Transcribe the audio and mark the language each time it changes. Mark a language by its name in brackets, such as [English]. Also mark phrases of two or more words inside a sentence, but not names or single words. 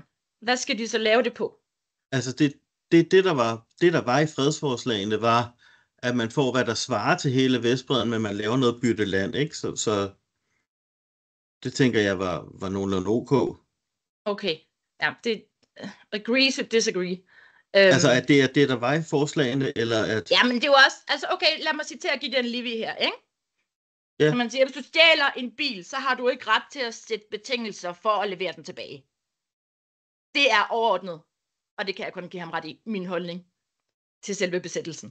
[Danish] Hvad skal de så lave det på? Altså, det der var i fredsforslagene, var, at man får, hvad der svarer til hele Vestbredden, men man laver noget bytteland, ikke? Så det tænker jeg var nogenlunde ok. Okay, ja, det [English] agree to disagree. [Danish] Altså, at det er det, der var i forslagene, eller at... Ja, men det er jo også, altså okay, lad mig citere Gideon Levy her, ikke? Ja. Så man siger, hvis du stjæler en bil, så har du ikke ret til at sætte betingelser for at levere den tilbage. Det er overordnet, og det kan jeg kun give ham ret i, min holdning til selve besættelsen.